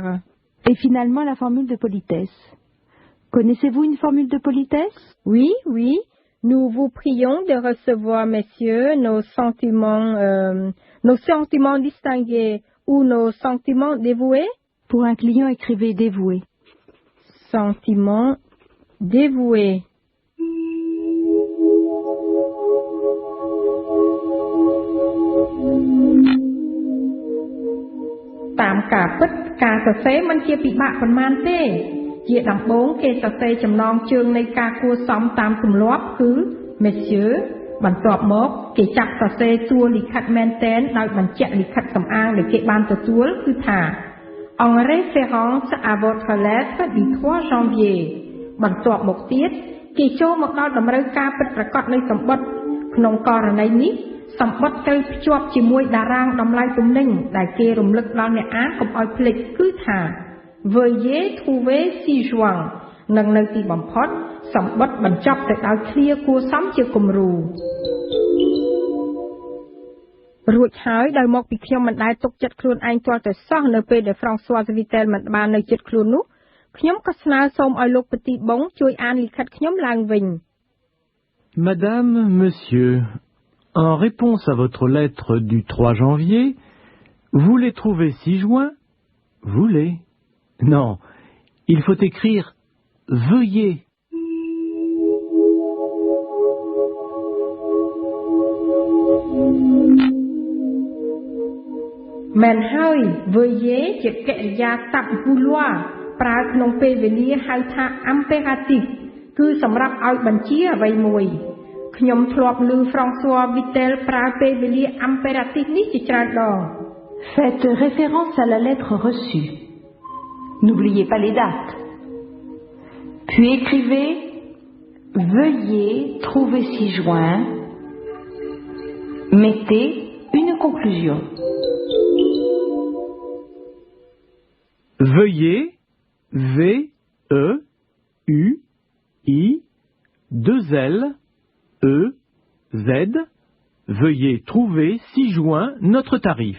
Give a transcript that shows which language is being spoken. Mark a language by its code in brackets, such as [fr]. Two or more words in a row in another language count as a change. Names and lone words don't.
[fr] Et finalement, la formule de politesse. Connaissez-vous une formule de politesse? Oui, oui. Nous vous prions de recevoir, messieurs, nos sentiments distingués ou nos sentiments dévoués? Pour un client, écrivez dévoué. Sentiments dévoués. [km] តាមការពិតការសរសេរមិនជាពិបាកប៉ុន្មានទេជាដំបូងគេសរសេរចំណងជើងនៃការគួរសមតាមទម្លាប់គឺ Monsieur បន្ទាប់មកគេចាប់សរសេរតួលិខិតមែនទែ នដោយបញ្ជាក់លិខិតសំអាងដែលគេបានទទួលគឺថា [fr] En référence à votre lettre du 3 janvier [km] បន្ទាប់មកទៀតគេចូលមកដល់តម្រូវការពិតប្រាកដនៃសម្បត្តិក្នុងករណីនេះសម្បត្តិត្រូវភ្ជាប់ជាមួយតារាងតម្លៃទំនិញដែលគេរំលឹកដល់អ្នកអានកុំឲ្យភ្លេចគឺថា [fr] Veuillez trouver ci-joint [km] និងនៅទីបំផុតសម្បត្តិបញ្ចប់ទៅដោយឃ្លាគួរសមជាគំរូ រួចហើយដោយមកពីខ្ញុំមិនដែលទុកចិត្តខ្លួនឯងទាល់តែសោះនៅពេលដែល Françoise Vittel មិនបាននៅជិតខ្លួននោះខ្ញុំក៏ស្នើសូមឲ្យលោកប្រទីបងជួយអានលិខិតខ្ញុំឡើងវិញ [fr] Madame, Monsieur, en réponse à votre lettre du 3 janvier, vous les trouvez 6 juin? Vous les? Non, il faut écrire veuillez. Men hơi [km] veuillez ជាកិរិយាសព្ទ vouloir ប្រើក្នុងពេលវេលាហៅថា impératif គឺសម្រាប់ឲ្យបញ្ជាអ្វីមួយខ្ញុំធ្លាប់ឮ François Vittel ប្រើពេលវេលា impératif នេះជាច្រើនដង [fr] Faites référence à la lettre reçue. N'oubliez pas les dates. Puis écrivez veuillez trouver ci-joint. Mettez une conclusion. Veuillez, V, E, U, I, 2 L, E, Z, veuillez trouver 6 juin notre tarif.